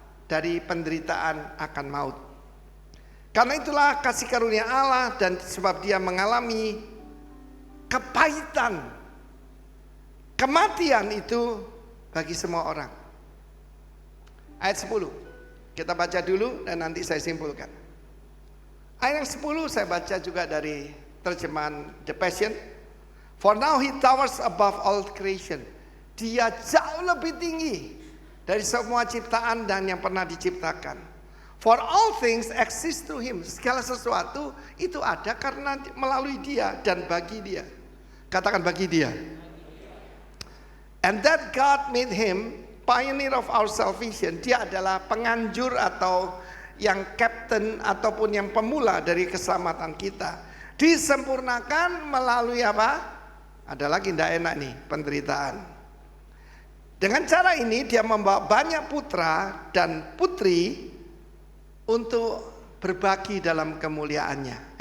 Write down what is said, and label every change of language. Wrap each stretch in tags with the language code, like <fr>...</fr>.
<id>Dari penderitaan akan maut. Karena itulah kasih karunia Allah, dan sebab dia mengalami kepahitan, kematian itu bagi semua orang. Ayat 10 kita baca dulu dan nanti saya simpulkan. Ayat yang 10 saya baca juga dari terjemahan The Passion.</id> <en>For now he towers above all creation.</en> <id>Dia jauh lebih tinggi dari semua ciptaan dan yang pernah diciptakan.</id> <en>For all things exist through him.</en> <id>Segala sesuatu itu ada karena melalui dia dan bagi dia. Katakan bagi dia.</id> <en>And that God made him pioneer of our salvation.</en> <id>Dia adalah penganjur atau yang captain ataupun yang pemula dari keselamatan kita. Disempurnakan melalui apa? Ada lagi tidak enak nih, penderitaan. Dengan cara ini dia membawa banyak putra dan putri untuk berbagi dalam kemuliaannya.</id>